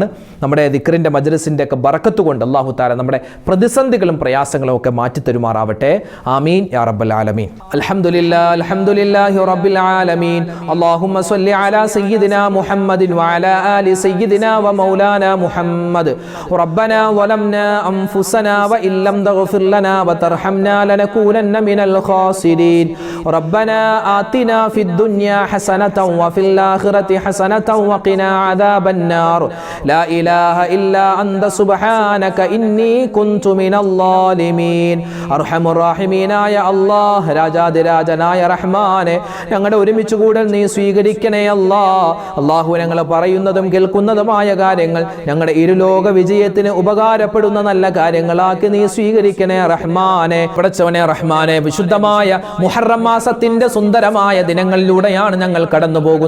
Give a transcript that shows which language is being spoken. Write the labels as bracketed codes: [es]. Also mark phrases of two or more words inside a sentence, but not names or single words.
[ml] നമ്മുടെ ദിക്റിൻ്റെ മജ്‌ലിസിൻ്റെ ഒക്കെ ബറക്കത്ത് കൊണ്ട് [ar] الله تعالى [ml] നമ്മുടെ പ്രതിസന്ധികളും പ്രയാസങ്ങളും ഒക്കെ മാറ്റി തരുമാറാവട്ടെ. [ar] آمين يا رب العالمين. الحمد لله الحمد لله رب العالمين اللهم صل على سيدنا محمد وعلى آل سيدنا ومولانا محمد. ربنا ظلمنا أنفسنا وإن لم تغفر لنا وترحمنا لنكونن من الخاسرين. ربنا آتنا في الدنيا حسنة وفي الآخرة حسنة وقنا عذاب النار. لا إله إلا أنت سبحانك إني كنت من الظالمين. أرحم الراحمين يا الله, [ml] രാജാതിരാജനായ റഹ്മാനെ, ഞങ്ങളുടെ ഒരുമിച്ച് കൂടൽ നീ സ്വീകരിക്കണേ അല്ലാ. അല്ലാഹു ഞങ്ങൾ പറയുന്നതും കേൾക്കുന്നതുമായ കാര്യങ്ങൾ ഞങ്ങളുടെ ഇരുലോക വിജയത്തിന് ഉപകാരപ്പെടുന്ന നല്ല കാര്യങ്ങളാക്കി നീ സ്വീകരിക്കണേ റഹ്മാനെ. പടച്ചവനെ റഹ്മാനെ, വിശുദ്ധമായ മുഹറം മാസത്തിന്റെ സുന്ദരമായ ദിനങ്ങളിലൂടെയാണ് ഞങ്ങൾ കടന്നു പോകുന്നത്.